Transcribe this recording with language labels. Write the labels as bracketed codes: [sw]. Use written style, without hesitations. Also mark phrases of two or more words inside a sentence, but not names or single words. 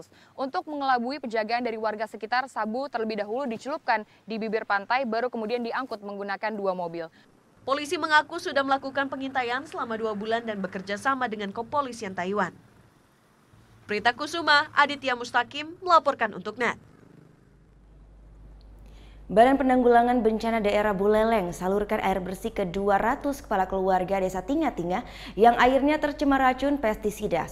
[id] Untuk mengelabui penjagaan dari warga sekitar, sabu terlebih dahulu dicelupkan di bibir pantai baru kemudian diangkut menggunakan 2 mobil. Polisi mengaku sudah melakukan pengintaian selama 2 bulan dan bekerja sama dengan kepolisian Taiwan. Prita Kusuma, Aditya Mustaqim melaporkan untuk NET. Badan Penanggulangan Bencana Daerah Buleleng salurkan air bersih ke 200 kepala keluarga desa Tinga-Tinga yang airnya tercemar racun pestisida.